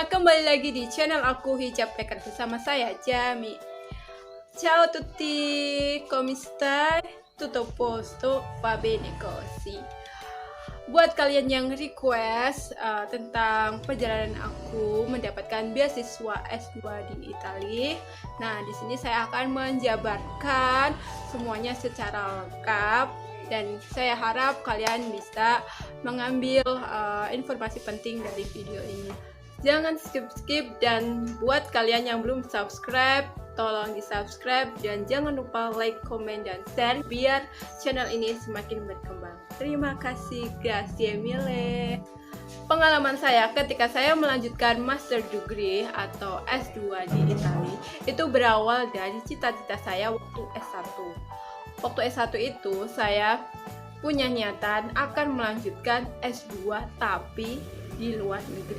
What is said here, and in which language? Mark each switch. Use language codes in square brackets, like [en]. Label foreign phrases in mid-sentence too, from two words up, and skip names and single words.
[id] kembali lagi di channel aku Hijab Packer bersama saya Jami. [it] Ciao tutti, come stai? Tutto posto, va bene così. [id] Buat kalian yang request tentang perjalanan aku mendapatkan beasiswa S2 di Italia, nah di sini saya akan menjabarkan semuanya secara lengkap dan saya harap kalian bisa mengambil informasi penting dari video ini. Jangan skip dan buat kalian yang belum subscribe, tolong di subscribe dan jangan lupa like, komen, dan share biar channel ini semakin berkembang. Terima kasih, [it] grazie mille. [id] Pengalaman saya ketika saya melanjutkan [en] master degree [id] atau S2 di Italia itu berawal dari cita-cita saya waktu S1. Waktu S1 itu saya punya niatan akan melanjutkan S2 tapi di luar negeri.